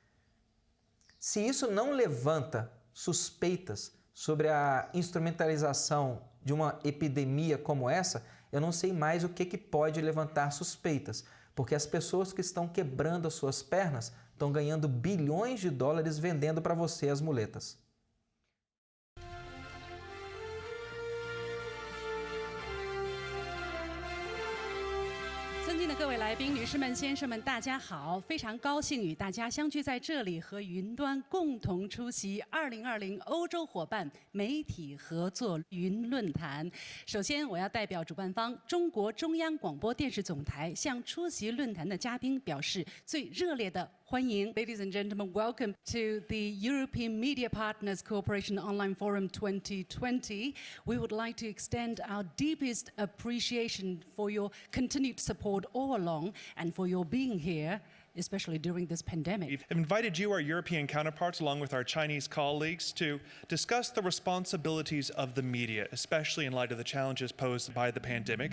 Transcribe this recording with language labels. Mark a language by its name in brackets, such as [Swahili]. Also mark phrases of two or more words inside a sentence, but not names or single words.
[Portuguese] Se isso não levanta suspeitas sobre a instrumentalização de uma epidemia como essa, eu não sei mais o que pode levantar suspeitas, porque as pessoas que estão quebrando as suas pernas estão ganhando bilhões de dólares vendendo para você as muletas. [Chinese] 尊敬的各位来宾、女士们、先生们，大家好！非常高兴与大家相聚在这里，和云端共同出席2020欧洲伙伴媒体合作云论坛。首先，我要代表主办方中国中央广播电视总台向出席论坛的嘉宾表示最热烈的欢迎。 [English] Ladies and gentlemen, welcome to the European Media Partners Cooperation Online Forum 2020. We would like to extend our deepest appreciation for your continued support all along and for your being here, especially during this pandemic. We've invited you, our European counterparts, along with our Chinese colleagues, to discuss the responsibilities of the media, especially in light of the challenges posed by the pandemic.